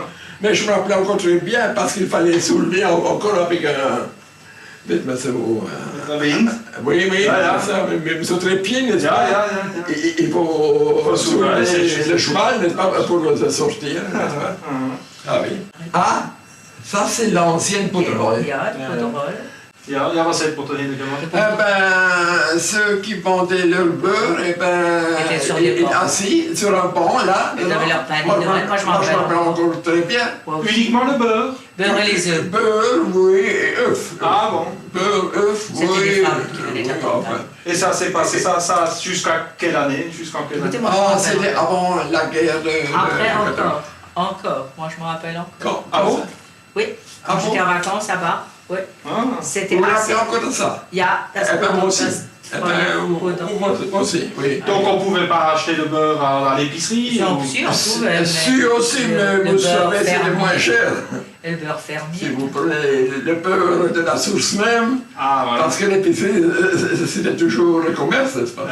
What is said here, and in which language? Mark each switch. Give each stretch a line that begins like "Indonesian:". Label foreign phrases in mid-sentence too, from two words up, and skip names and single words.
French: Mais je me rappelais encore très bien parce qu'il fallait soulever encore avec un... Dites-moi ce mot. Wind. Oui, oui,
Dutch: Ja.
French: ça, même sur les pieds, n'est-ce
Dutch: Ja,
French: pas?
Dutch: ja, ja.
French: Il faut soulever soulever le cheval, n'est-ce pas, pour le sortir, n'est-ce pas? Ah oui. Ah, ça c'est l'ancienne poudrolle.
Dutch: Ja, die Poederol. Ja, was het
French: pour tenir de gamin? Eh ben, ceux qui vendaient leur beurre, eh ben, Étaient sur des bancs. assis sur un banc, là. Ils avaient leur panier de Noël, moi je m'en Moi, je me rappelle rappelle. encore très bien. Uniquement le beurre? Beurre et les œufs. Beurre, oui, et œufs. Ah bon? Beurre, œufs, oui. C'était des femmes qui venaient de la oui, campagne. enfin. Et ça s'est passé ça jusqu'à quelle année? Jusqu'en quelle année? Écoutez, moi je m'en Ah, rappelle. c'était avant la guerre de... Après de- encore. Encore. Moi je me rappelle encore. Quand, Ah bon? Oui. Quand Ah bon? j'étais en vacances là-bas. Oui. Ah. C'était Vous vous assez. rappelez encore de ça?
Dutch: Ja, das
French: Eh ben, moi aussi.
Dutch: das
French: Eh ben, moi aussi, oui. Donc on pouvait pas acheter le beurre à l'épicerie? Non, ou- si, on pouvait. Si aussi, mais le vous beurre savez, c'est fermier. moins cher. Et le beurre Si fermier. vous prenez le beurre de la source même, Ah voilà. parce que l'épicerie, c'était toujours le commerce, n'est-ce pas?